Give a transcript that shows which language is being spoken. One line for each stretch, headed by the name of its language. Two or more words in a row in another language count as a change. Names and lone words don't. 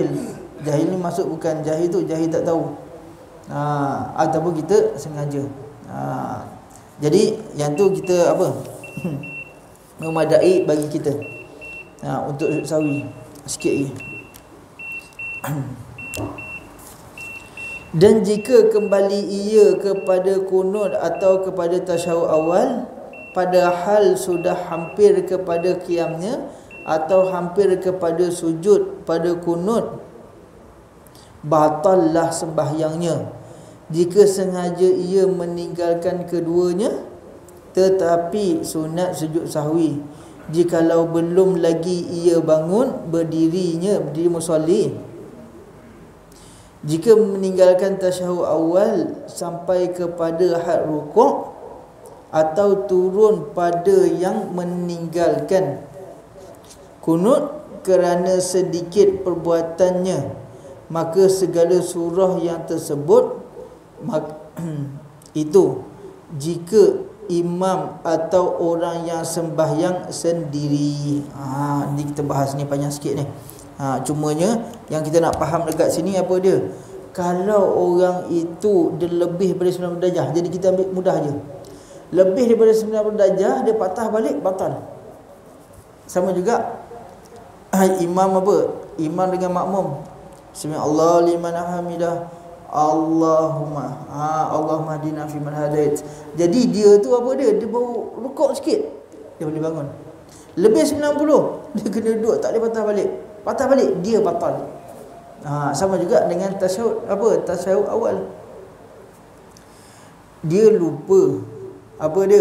Malay: Jahil ni maksud bukan jahil tu, jahil tak tahu. Ataupun kita sengaja. Jadi yang tu kita apa? Memadai bagi kita. Untuk sujud sahwi. Sikit lagi. Dan jika kembali ia kepada kunut atau kepada tasyahud awal, padahal sudah hampir kepada qiyamnya atau hampir kepada sujud pada kunut, batallah sembahyangnya. Jika sengaja ia meninggalkan keduanya, tetapi sunat sujud sahwi jikalau belum lagi ia bangun berdiri musolli. Jika meninggalkan tasyahud awal sampai kepada had rukuk, atau turun pada yang meninggalkan kunut kerana sedikit perbuatannya, maka segala surah yang tersebut itu, jika imam atau orang yang sembahyang sendiri. Ni kita bahas ni panjang sikit ni. Cumanya yang kita nak faham dekat sini apa dia? Kalau orang itu dia lebih daripada 90 darjah, jadi kita ambil mudah je. Lebih daripada 90 darjah dia patah balik, batal. Sama juga imam apa? Imam dengan makmum.
Arabic: بسم الله لمن حمده. اللهم اللهم اهدنا فيمن هديت.
Malay: Jadi dia tu apa dia? Dia baru rukuk sikit, dia boleh bangun. Lebih 90 dia kena duduk, tak boleh patah balik. Patah balik dia batal. Sama juga dengan tasyahud apa? Tasyahud awal. Dia lupa apa dia?